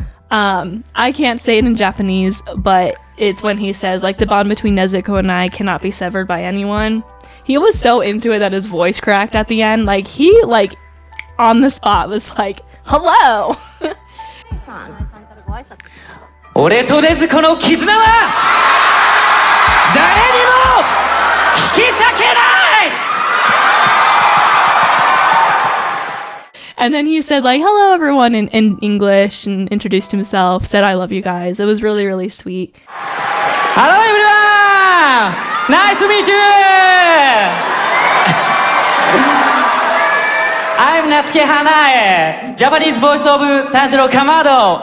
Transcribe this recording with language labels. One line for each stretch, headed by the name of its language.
English: I can't say it in Japanese, but it's when he says like the bond between Nezuko and I cannot be severed by anyone. He was so into it that his voice cracked at the end. Like he like on the spot was like, hello.
Japanese: 俺と禰豆子の絆は誰にも引き裂けない
English: And then he said like, hello everyone in English and introduced himself, said I love you guys. It was really, really sweet. Hello everyone! Nice to meet you! I'm Natsuki Hanae, Japanese voice of Tanjiro Kamado.